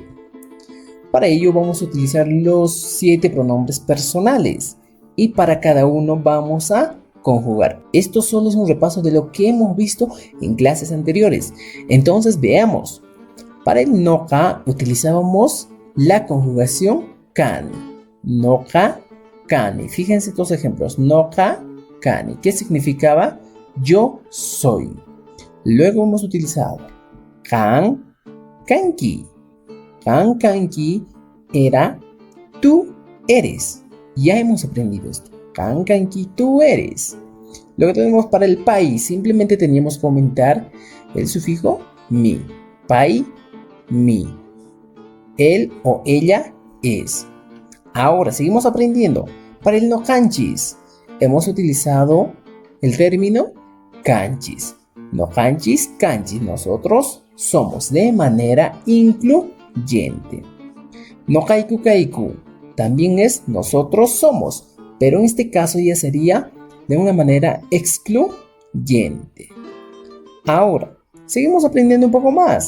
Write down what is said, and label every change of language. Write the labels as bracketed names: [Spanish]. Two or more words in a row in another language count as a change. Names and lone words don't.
[Spanish] Para ello vamos a utilizar los 7 pronombres personales y para cada uno vamos a conjugar. Esto solo es un repaso de lo que hemos visto en clases anteriores. Entonces veamos. Para el noka utilizábamos la conjugación kan. [Quechua] Noka, kani. [Spanish] Fíjense estos ejemplos. [Quechua] Noka, kani. [Spanish] ¿Qué significaba? Yo soy. Luego hemos utilizado [Quechua] kan, kanki. Kan, kanki [Spanish] era tú eres. Ya hemos aprendido esto. [Quechua] Kan, kanki, [Spanish] tú eres. Luego tenemos para el pai. Simplemente teníamos que aumentar el sufijo mi. [Quechua] Pai, mi. [Spanish] Él o ella es. Ahora seguimos aprendiendo. Para el [Quechua] no kanchis [Spanish] hemos utilizado el término kanchis. [Quechua] No kanchis, kanchis. [Spanish] Nosotros somos de manera incluyente. [Quechua] No kaiku kaiku [Spanish] también es nosotros somos, pero en este caso ya sería de una manera excluyente. Ahora, seguimos aprendiendo un poco más.